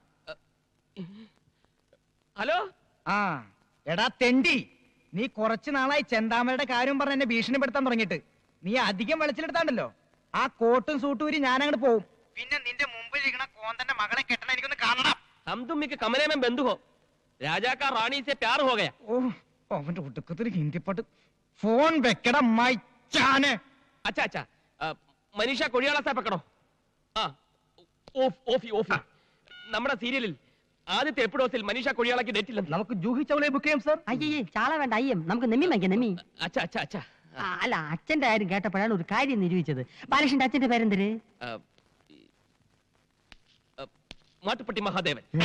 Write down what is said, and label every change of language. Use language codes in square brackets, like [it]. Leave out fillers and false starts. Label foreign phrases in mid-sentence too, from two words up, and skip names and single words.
[ml] ഹലോ. ആ എടാ തെണ്ടി, നീ കുറച്ചു നാളായി ചെന്താമരയുടെ കാര്യം പറഞ്ഞ് എന്നെ ഭീഷണിപ്പെടുത്താൻ തുടങ്ങിയിട്ട്. നീ അധികം വെളിച്ചിലെടുത്താണ്ടല്ലോ, ആ കോട്ടും സൂട്ടും ഊരി ഞാൻ അങ്ങോട്ട് പോവും. പിന്നെ നിന്റെ മുമ്പിൽ ഇരിക്കണ കോന്തന്റെ മകളെ കെട്ടണം, എനിക്കൊന്ന് കാണണം. [hi] हम तुम के कमरे में बंद हो. राजा का रानी से प्यार हो गया. [ml] ഓ അവന്റെ ഒടുക്കത്തിൽ ഹിന്ദി പാട്ട്. ഫോൺ വെക്കട മൈച്ചാനെ. [hi] अच्छा अच्छा. मनीषा कोड़ियाला से पकड़ो. [ml] ആ ഓഫി ഓഫി. നമ്മുടെ സീരിയലിൽ ആദ്യത്തെ എപ്പിസോഡിൽ മനീഷ കൊഴിയാളക്ക് ഡേറ്റ് ഇല്ല. നമുക്ക് ജൂഹി ചൗളയെ ബുക്ക് ചെയ്യാം സാർ. അയ്യേ ചാള വേണ്ട അയ്യം. നമുക്ക് നെമ്മി വാങ്ങിക്കാം നെമ്മി. [hi] अच्छा अच्छा अच्छा. [ml] അല്ല അച്ഛന്റെ കാര്യം കേട്ടപ്പോഴാണ് ഒരു കാര്യം നിരൂപിച്ചത്. ബാലകൃഷ്ണന്റെ അച്ഛന്റെ പേരെന്തര്? മാട്ടുപ്പെട്ടി മഹാദേവൻ.